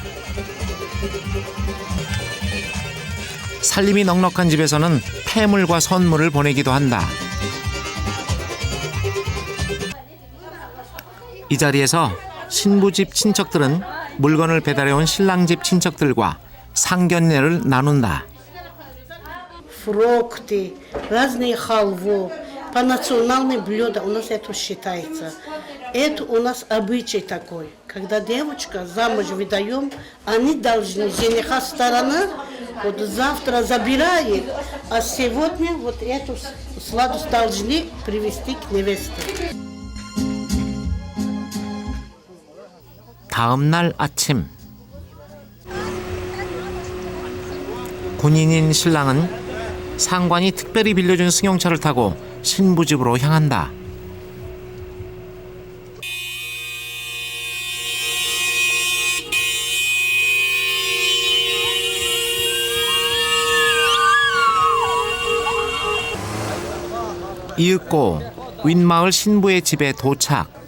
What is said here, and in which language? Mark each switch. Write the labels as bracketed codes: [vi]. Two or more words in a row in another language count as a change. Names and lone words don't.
[ko] 살림이 넉넉한 집에서는 폐물과 선물을 보내기도 한다. 이 자리에서 신부 집 친척들은 물건을 배달해온 신랑 집 친척들과 상견례를 나눈다. [ru] фрукты, разные халву. По национальным блюдам у нас это считается. Это у нас обычай такой. Когда девочка замуж выдаем, они должны, жениха сторона, вот завтра забирает, а сегодня вот эту сладость должны привезти к невесте. [ko] 다음 날 아침 군인인 신랑은 상관이 특별히 빌려준 승용차를 타고 신부 집으로 향한다. 이윽고 윗마을 신부의 집에 도착.